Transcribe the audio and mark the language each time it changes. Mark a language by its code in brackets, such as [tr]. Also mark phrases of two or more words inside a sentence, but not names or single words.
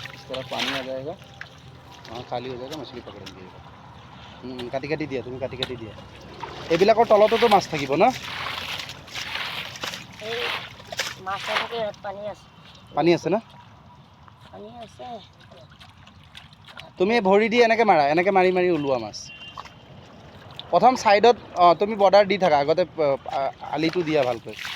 [hi] थोड़ा पानी आ जाएगा, वहाँ खाली हो जाएगा, मछली पकड़ेंगे। [as] কাটি কাটি দিয়া, তুমি কাটি কাটি দিয়া। এইবিলাকৰ তলতো মাছ থাকিব না? পানী আছে না? তুমি ভৰি দি এনেকৈ মাৰা, এনেকৈ মাৰি মাৰি ওলোৱা মাছ। প্ৰথম ছাইডত তুমি বৰ্ডাৰ দি থাকা, আগতে আলিটো দিয়া ভালকৈ।